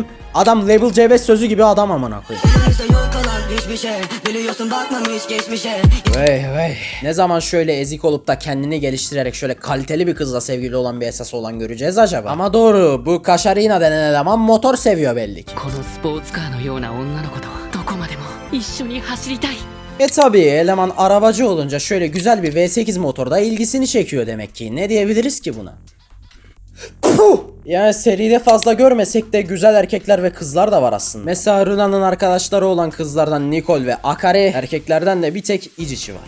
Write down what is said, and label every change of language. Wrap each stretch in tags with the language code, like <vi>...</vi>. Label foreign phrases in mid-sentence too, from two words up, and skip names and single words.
<tr>Adam Level C5 sözü gibi adam amına koyayım. Vey. Ne zaman şöyle ezik olup da kendini geliştirerek şöyle kaliteli bir kızla sevgili olan bir esas olan göreceğiz acaba? Ama doğru bu Kasharina denen eleman motor seviyor belli ki.</tr> <ja>このスポーツカーのような女の子とどこまでも一緒に走りたい</ja> <tr>Tabii eleman arabacı olunca şöyle güzel bir V8 motorda ilgisini çekiyor demek ki. Ne diyebiliriz ki buna? Puh! Yani seride fazla görmesek de güzel erkekler ve kızlar da var aslında. Mesela Runa'nın arkadaşları olan kızlardan Nicole ve Akari, erkeklerden de bir tek Ichichi var.</tr>